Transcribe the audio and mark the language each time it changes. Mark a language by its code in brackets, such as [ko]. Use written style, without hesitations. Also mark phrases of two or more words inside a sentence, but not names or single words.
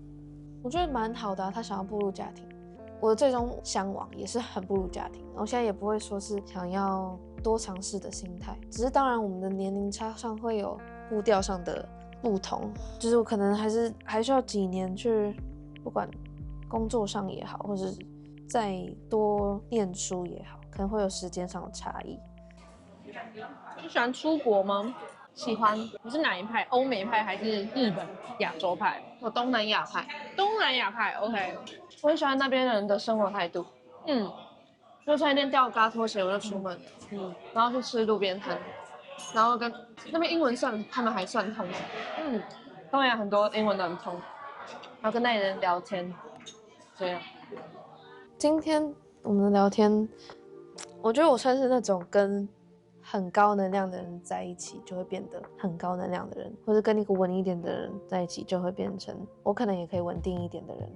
[zh] 我覺得蠻好的啊，他想要步入家庭。我的最終向往也是很步入家庭，我現在也不会說是想要多嘗試的心態，只是当然我們的年齡差上會有步調上的不同，就是我可能還需要幾年去，不管工作上也好，或是再多念書也好，可能會有時間上的差異。你喜歡出國嗎？喜歡。你是哪一派？歐美派還是日本、亞洲派？我東南亞派。東南亞派 ，OK。我很喜歡那邊人的生活態度。就穿一件吊嘎拖鞋我就出門，然後去吃路邊攤，然後跟那邊英文他們還算通。東南亞很多英文都很通，然後跟那裡人聊天，這樣。今天我們的聊天，我覺得我算是那種跟很高能量的人在一起就會變得很高能量的人，或者跟一個穩一點的人在一起就会變成我可能也可以穩定一點的人。